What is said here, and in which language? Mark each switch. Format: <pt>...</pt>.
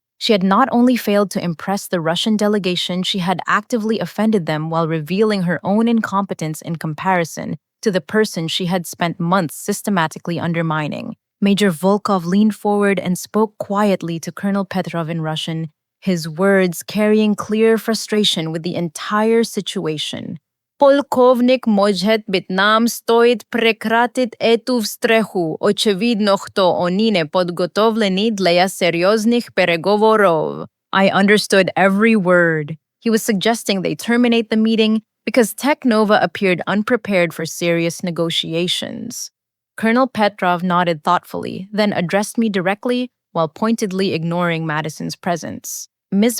<en>She had not only failed to impress the Russian delegation, she had actively offended them while revealing her own incompetence in comparison to the person she had spent months systematically undermining. Major Volkov leaned forward and spoke quietly to Colonel Petrov in Russian, his words carrying clear frustration with the entire situation.</en> <ru>Полковник может быть нам стоит прекратить эту встречу. Очевидно, что они не подготовлены для серьезных переговоров.</ru> <en>I understood every word. He was suggesting they terminate the meeting because Teknova appeared unprepared for serious negotiations. Colonel Petrov nodded thoughtfully, then addressed me directly while pointedly ignoring Madison's presence. Ms.</en>